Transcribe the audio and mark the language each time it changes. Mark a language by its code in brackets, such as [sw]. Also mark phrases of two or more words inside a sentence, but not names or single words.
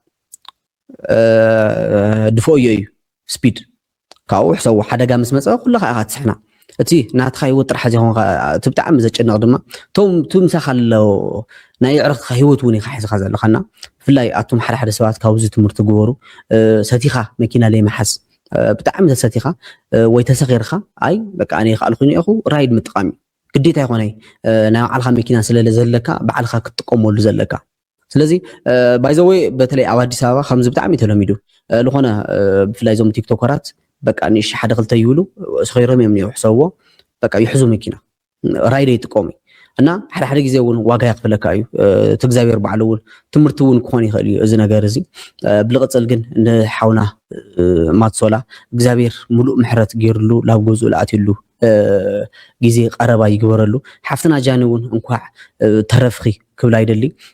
[ti] ድፎ እዩ ስፒድ ካብኡ ሕሰቡ ሓደጋ ምስ መፀ ኩልካ ኢኻ ትስሕና እቲ ናትካ ሂወት ጥራሕ ዘይኮንካ እቲ ብጣዕሚ ዘጨንቕ ድማ ቶም ትምሳኻ ኣሎ ናይ ዕርኽትካ ሂወት እውን ኢኻ ሒዝካ ዘለኻና ብፍላይ ኣቶም ሓደ ሓደ ሰባት ካብዚ ትምህርቲ ግበሩ ሰቲኻ መኪና ለይመሓዝ ብጣዕሚ ተሰቲኻ ወይ ተሰኺርካ [am] አይ በቃ እኔ ካልኩኝ [ti] ኢኹ ራይድ ምጥቃሚ ግዴታ ይኾነይ ናይ ባዕልካ መኪና ስለለ ዘለካ ባዕልካ ክትጥቀመሉ ዘለካ ስለዚ ባይዘወይ በተለይ ኣብ አዲስ አበባ ከምዚ ብጣዕሚ ተለሚዱ ዝኾነ ብፍላይ ዞም ቲክቶከራት በቃ ንሽ ሓደ ክልተ ይብሉ ሰኺሮም እዮም ይሕሰብዎ በቃ ይሕዙ መኪና ራይድ ይጥቀሙ እና ሓደ ሓደ ግዜ እውን ዋጋ ያክፍለካ እዩ እቲ እግዚአብሔር ባዕሉ እውን ትምህርቲ እውን ክኾን ይኽእል እዩ እዚ ነገር እዚ ብልቅፅል ግን ንሓውና ማትሰላ እግዚአብሔር ሙሉእ ምሕረት ገይርሉ ላብ ገዝኡ ለኣትሉ ግዜ ቀረባ ይግበረሉ ሓፍትና ጃኒ እውን እንኳዕ ተረፍኺ ክብላ ይደሊ